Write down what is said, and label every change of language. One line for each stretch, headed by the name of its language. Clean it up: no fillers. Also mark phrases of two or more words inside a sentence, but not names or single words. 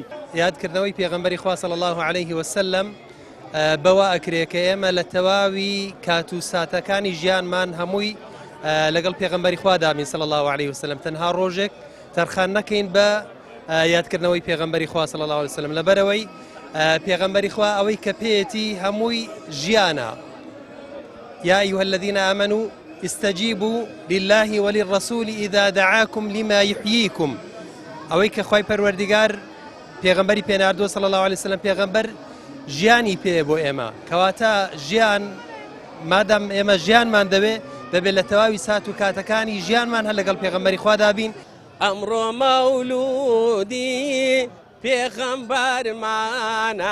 Central Kurdish: یادکردنەوەی پێغەمبەری خوا
Arabic: صلی الله عليه وسلم
Central Kurdish: بەوا ئەکرێ کە ئێمە لە تەواوی کات و ساتەکانی ژیانمان هەمووی لەگەڵ پێغەمبەری خوا دامین
Arabic: صلی الله عليه وسلم
Central Kurdish: تەنها ڕۆژێک تەرخان نەکەین بە یادکردنەوەی پێغەمبەری خوا
Arabic: صلی الله عليه وسلم
Central Kurdish: لەبەرەوەی پێغەمبەری خوا ئەوەی کە پێیەتی هەمووی ژیانە.
Arabic: یا أيها الذين آمنوا استجيبوا لله وللرسول إذا دعاكم لما يحييكم
Central Kurdish: ئەوەی کە خوای پەروەردگار پێغەمبەری پێناردووە
Arabic: صلی الله عليه وسلم
Central Kurdish: پێغەمبەر ژیانی پێ بۆ ئێمە کەواتە ژیان مادام ئێمە ژیانمان دەبێت لە تەواوی سات و کاتەکانی ژیانمان هەر لەگەڵ پێغەمبەری خوا دابین. ئەمڕۆ مەولودی پێغەمبەرمانە.